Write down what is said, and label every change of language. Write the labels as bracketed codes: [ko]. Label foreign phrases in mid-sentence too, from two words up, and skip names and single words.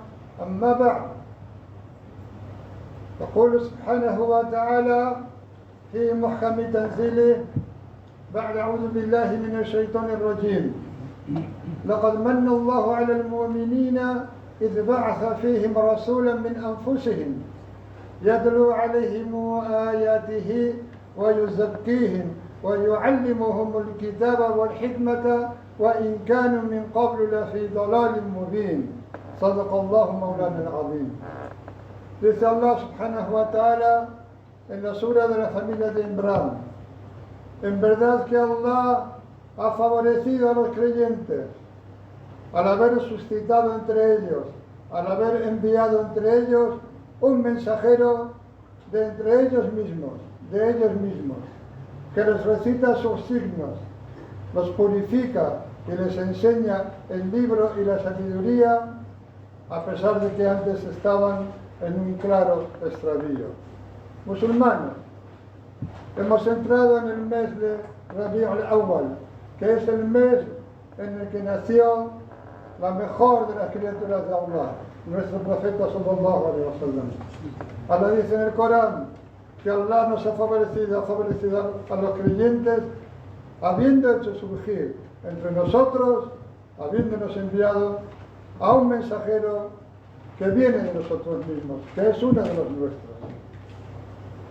[ar] أما بعد، يقول سبحانه وتعالى في محكم تنزيله بعد أعوذ بالله من الشيطان الرجيم: لقد من الله على المؤمنين إذ بعث فيهم رسولا من أنفسهم يتلو عليهم آياته ويزكيهم ويعلمهم الكتاب والحكمة وإن كانوا من قبل لفي ضلال مبين. صدق الله مولانا العظيم. [es] Dice Allah [ar] سبحانه وتعالى [es] en la sura de la familia de Imran: en verdad que Allah ha favorecido a los creyentes al haber suscitado entre ellos, al haber enviado entre ellos un mensajero de entre ellos mismos, que les recita sus signos, los purifica y les enseña el libro y la sabiduría, a pesar de que antes estaban en un claro extravío. Musulmanes, hemos entrado en el mes de Rabi' al-Awwal, que es el mes en el que nació la mejor de las criaturas de Allah, nuestro profeta [ar] صلى الله عليه وسلم. [es] Allah dice en el Corán que Allah nos ha favorecido a los creyentes habiendo hecho surgir entre nosotros, habiéndonos enviado a un mensajero que viene de nosotros mismos, que es uno de los nuestros.